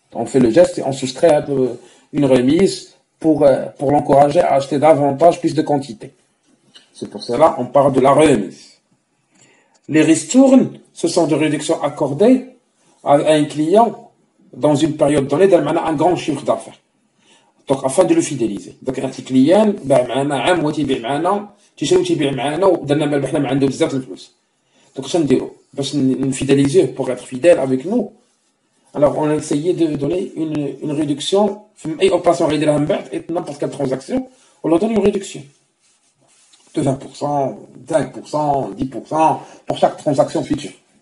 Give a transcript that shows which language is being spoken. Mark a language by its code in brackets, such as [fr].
[fr] On fait le geste et on soustrait une remise pour l'encourager à acheter davantage, plus de quantité. C'est pour cela on parle de la remise. Les ristournes, ce sont des réductions accordées à un client dans une période donnée d'un grand chiffre d'affaires. Donc afin de le fidéliser. [ar] Donc un client باع معنا عام وتيبيع معنا تيشري وتيبيع معنا ودرنا بالك حنا ما عنده بزاف الفلوس. Donc شنو نديرو باش نفيداليزيه [fr] pour être fidèle avec nous. Alors on a essayé de donner une réduction [ar] في اي [fr] opération [ar] غيديرها من بعد [fr] n'importe quelle transaction on leur donne une réduction. de 20%, 5%, 10% pour chaque transaction future.